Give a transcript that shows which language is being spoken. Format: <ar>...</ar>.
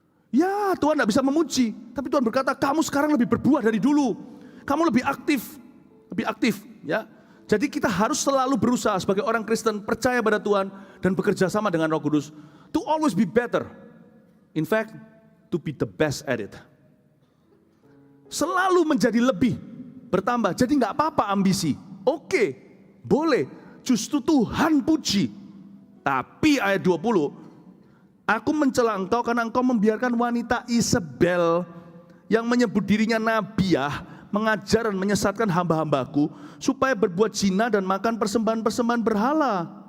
<id>Ya Tuhan tidak bisa memuji, tapi Tuhan berkata kamu sekarang lebih berbuah dari dulu. Kamu lebih aktif ya. Jadi kita harus selalu berusaha sebagai orang Kristen percaya pada Tuhan dan bekerja sama dengan Roh Kudus</id> <en>to always be better. In fact, to be the best at it.</en> <id>Selalu menjadi lebih, bertambah. Jadi nggak apa-apa ambisi. Oke, boleh. Justru Tuhan puji. Tapi ayat 20, aku mencela engkau karena engkau membiarkan wanita Isabel yang menyebut dirinya nabiah, mengajar dan menyesatkan hamba-hambaku supaya berbuat zina dan makan persembahan-persembahan berhala.</id>